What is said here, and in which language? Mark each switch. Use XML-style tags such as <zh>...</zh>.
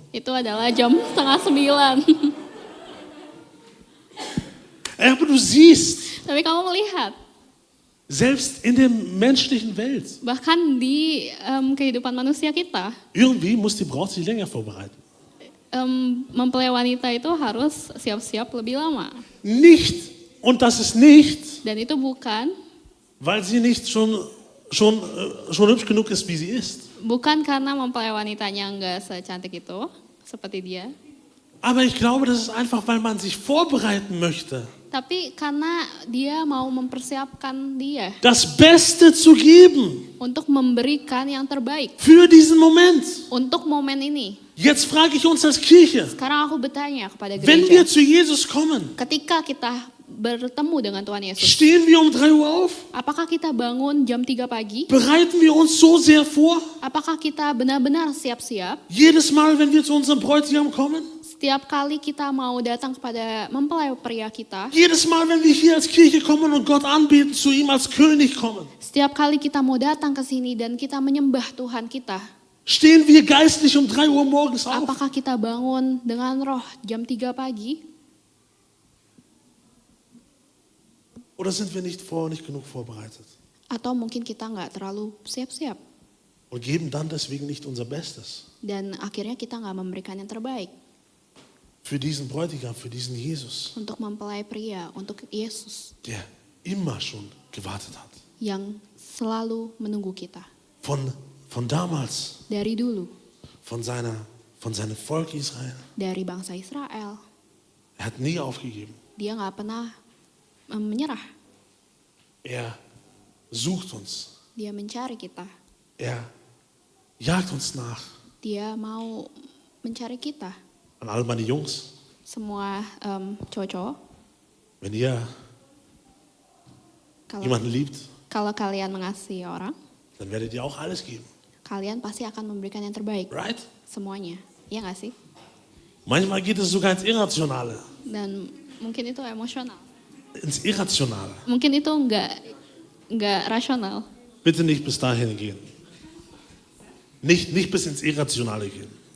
<id>itu adalah jam 8:30.</id> <de>Aber du siehst,</de> <id>Tapi kamu melihat</id> <de>selbst in der menschlichen Welt,</de> <id>bahkan di kehidupan manusia kita,</id> <de>irgendwie muss die Braut sich länger vorbereiten.</de> <id>mempelai wanita itu harus siap-siap lebih lama.</id> <de>Nicht, und das ist nicht,</de> <id>Dan itu bukan</id> <de>weil sie nicht schon hübsch genug ist, wie sie ist.</de> <id>bukan karena mempelai wanitanya nggak secantik itu seperti dia,</id> <de>Aber ich glaube, das ist einfach, weil man sich vorbereiten möchte,</de> <id>tapi karena dia mau mempersiapkan dia</id> <de>das Beste zu geben</de> <id>untuk memberikan yang terbaik</id> <de>für diesen Moment.</de> <id>untuk momen ini.</id> <de>Jetzt frage ich uns als Kirche,</de> <id>Sekarang aku bertanya kepada</id> <de>wenn wir</de> <id>gereja,</id> <de>zu Jesus kommen,</de> <id>ketika kita bertemu dengan Tuhan Yesus,</id> <de>stehen wir um 3 Uhr auf?</de> <id>apakah kita bangun jam 3 pagi?</id> <de>Bereiten wir uns so sehr vor?</de> <id>Apakah kita benar-benar siap-siap?</id> <de>Jedes Mal, wenn wir zu unserem Bräutigam kommen?</de> <id>Setiap kali kita mau datang kepada mempelai pria kita,</id> <de>Jedes Mal, wenn wir hier als Kirche kommen und Gott anbeten, zu ihm als König kommen?</de> <id>setiap kali kita mau datang ke sini dan kita menyembah Tuhan kita,</id> <de>Stehen wir geistlich um 3 Uhr morgens auf?</de> <id>apakah kita bangun dengan roh jam 3 pagi?</id> <de>Oder sind wir nicht genug vorbereitet?</de> <id>Atau mungkin kita nggak terlalu siap-siap</id> <de>Und geben dann deswegen nicht unser Bestes?</de> <id>dan akhirnya kita nggak memberikan yang terbaik</id> <de>Für diesen Bräutigam, für diesen Jesus,</de> <id>untuk mempelai pria, untuk Yesus</id> <de>der immer schon gewartet hat.</de> <id>yang selalu menunggu kita</id> <de>Von damals,</de> <id>dari dulu,</id> <de>von seinem Volk Israel.</de> <id>dari bangsa Israel.</id> <de>Er hat nie aufgegeben.</de> <id>Dia nggak pernah menyerah.</id> <de>Er sucht uns.</de> <id>Dia mencari kita.</id> <de>Er jagt uns nach.</de> <id>Dia mau mencari kita.</id> <de>An all meine Jungs,</de> <id>Semua cowok-cowok,</id> <de>wenn ihr</de> <id>kalau,</id> <de>jemanden liebt,</de> <id>kalau kalian mengasihi orang,</id> <de>dann werdet ihr auch alles geben.</de> <id>kalian pasti akan memberikan yang terbaik.</id> <en>Right?</en> <id>Semuanya. Iya nggak sih?</id> <de>Manchmal geht es sogar ins Irrationale.</de> <id>Dan mungkin itu emosional.</id> <de>Ins Irrationale.</de> <id>Mungkin itu nggak rasional.</id> <de>Bitte nicht bis dahin gehen. Nicht bis ins Irrationale gehen.</de>